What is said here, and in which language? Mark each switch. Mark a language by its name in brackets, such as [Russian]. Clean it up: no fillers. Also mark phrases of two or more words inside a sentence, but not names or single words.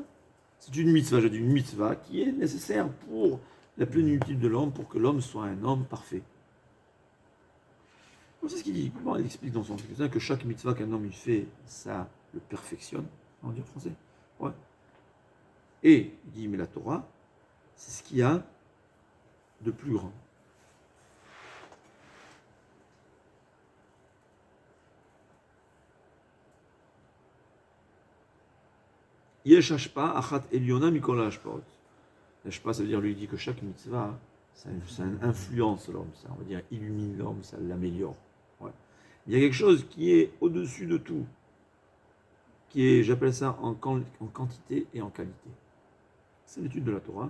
[French] C'est une mitzvah qui est nécessaire pour la plénitude de l'homme, pour que l'homme soit un homme parfait. C'est ce qu'il dit. Comment il explique dans son truc que chaque mitzvah qu'un homme il fait, ça le perfectionne. On dit en français. Ouais. Et il dit, mais la Torah, c'est ce qu'il y a de plus grand. [Hebrew] יש השפעה אחת עליונה מכל ההשפעות. [French] Hashpa, ça veut dire, lui dit que chaque mitzvah, ça influence l'homme, ça, on va dire, illumine l'homme, ça l'améliore. Ouais. Il y a quelque chose qui est au-dessus de tout, qui est, j'appelle ça en quantité et en qualité. C'est l'étude de la Torah.